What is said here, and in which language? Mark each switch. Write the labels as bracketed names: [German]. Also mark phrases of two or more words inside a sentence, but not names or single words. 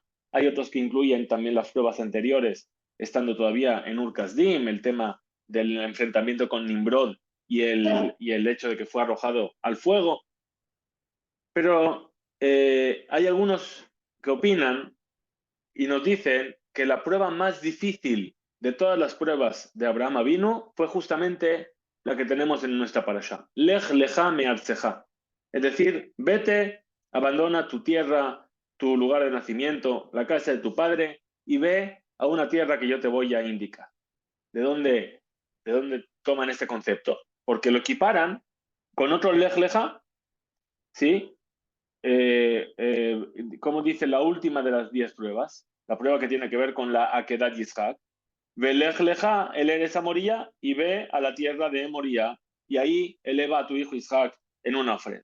[Spanish] Hay otros que incluyen también las pruebas anteriores, estando todavía en Ur Kasdim, el tema del enfrentamiento con Nimrod y el hecho de que fue arrojado al fuego. Pero hay algunos que opinan y nos dicen que la prueba más difícil de todas las pruebas de Abraham Avinu fue justamente la que tenemos en nuestra parasha. [Hebrew] לך לך מארצך. [Spanish] Es decir, vete, abandona tu tierra, tu lugar de nacimiento, la casa de tu padre, y ve a una tierra que yo te voy a indicar. De dónde toman este concepto? Porque lo equiparan con otro [Hebrew] לך לך, [Spanish] ¿sí? Como dice la última de las 10 pruebas, la prueba que tiene que ver con la Akedat Yitzhak. [Hebrew] ולך לך, [Spanish] él eres a Moría y ve a la tierra de Moría y ahí eleva a tu hijo Isaac en una ofrenda.